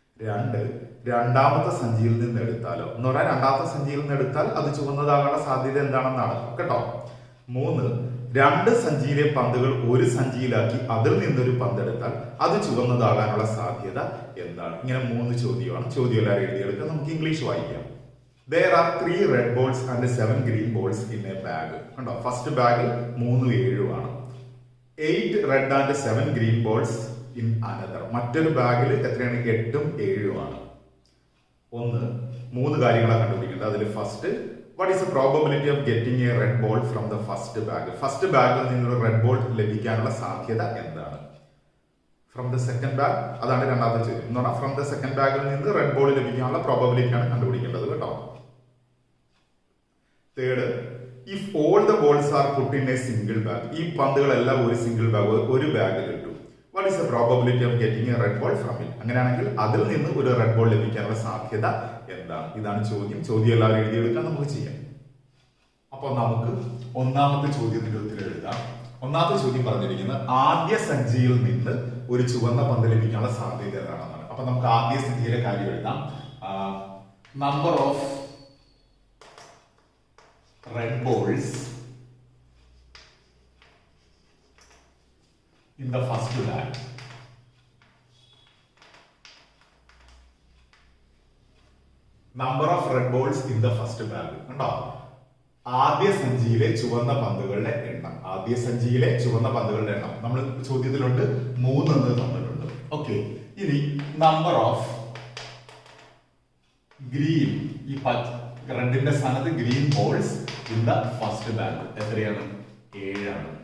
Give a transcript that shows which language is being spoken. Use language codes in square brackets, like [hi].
[ml] 2, രണ്ടാമത്തെ സഞ്ചിയിൽ നിന്ന് എടുത്താലോ എന്ന് പറഞ്ഞാൽ രണ്ടാമത്തെ സഞ്ചിയിൽ നിന്ന് എടുത്താൽ അത് ചുവന്നതാകാനുള്ള സാധ്യത എന്താണെന്നാണ് കേട്ടോ. 3, 2 സഞ്ചിയിലെ പന്തുകൾ ഒരു സഞ്ചിയിലാക്കി അതിൽ നിന്നൊരു പന്ത് എടുത്താൽ അത് ചുവന്നതാകാനുള്ള സാധ്യത എന്താണ്? ഇങ്ങനെ 3 ചോദ്യമാണ്. ചോദ്യം എല്ലാവരും എഴുതിയെടുക്കുക. നമുക്ക് ഇംഗ്ലീഷ് വായിക്കാം. [en] There are 3 red balls and 7 green balls in a bag. [ml] കണ്ടോ, ഫസ്റ്റ് ബാഗിൽ 3 7 ആണ്. [en] 8 red and 7 green balls in another. [ml] മറ്റൊരു ബാഗിൽ എത്രയാണ്? 8ഉം 7ഉം ആണ്. 3 കാര്യങ്ങളാണ് കണ്ടുപിടിക്കേണ്ടത്. അതിൽ first, [en] what is the probability of getting a red ball from the first bag? [ml] First ബാഗിൽ നിന്നൊരു റെഡ് ബോൾ ലഭിക്കാനുള്ള സാധ്യത എന്താണ്? [en] from the second bag, [ml] അതാണ് രണ്ടാമത്തെ ചോദ്യം. എന്ന് പറഞ്ഞാൽ ഫ്രം ദ സെക്കൻഡ് ബാഗിൽ നിന്ന് റെഡ് ബോൾ ലഭിക്കാനുള്ള പ്രോബബിലിറ്റി ആണ് കണ്ടുപിടിക്കേണ്ടത് കേട്ടോ. [en] third, if all the balls are put in a single bag, [ml] ഈ പന്തുകളെല്ലാം ഒരു സിംഗിൾ ബാഗ്, ഒരു ബാഗിൽ ഇട്ടു. [en] What is the probability of getting a red ball from it? [ml] അങ്ങനെയാണെങ്കിൽ അതിൽ നിന്ന് ഒരു റെഡ് ബോൾ ലഭിക്കാനുള്ള സാധ്യത എന്താണ്? ഇതാണ് ചോദ്യം. ചോദ്യം എല്ലാവരും എഴുതിയെടുക്കാൻ നമുക്ക് ചെയ്യാം. അപ്പോൾ നമുക്ക് ഒന്നാമത്തെ ചോദ്യത്തിന്റെ ഉത്തരം എഴുതാം. ഒന്നാമത്തെ ചോദ്യം പറഞ്ഞിരിക്കുന്നത് ആദ്യ സഞ്ചിയിൽ നിന്ന് ഒരു ചുവന്ന പന്ത് ലഭിക്കാനുള്ള സാധ്യത ഏതാണെന്നാണ്. അപ്പൊ നമുക്ക് ആദ്യ സഞ്ചിയിലെ കാര്യം എഴുതാം. [en] Number of red balls in the first bag. Number of red balls in the first bag. [ml] കണ്ടോ, ആദ്യ സഞ്ചിയിലെ ചുവന്ന പന്തുകളുടെ എണ്ണം. ആദ്യ സഞ്ചിയിലെ ചുവന്ന പന്തുകളുടെ എണ്ണം നമ്മൾ ചോദ്യത്തിലുണ്ട് 3 എന്ന് തന്നിട്ടുണ്ട്. ഓക്കെ, ഇനി നമ്പർ ഓഫ് ഗ്രീൻ, ഈ റെഡിന്റെ സ്ഥാനത്ത് [en] green balls in the first bag [ml] എത്രയാണ്? 7 ആണ്.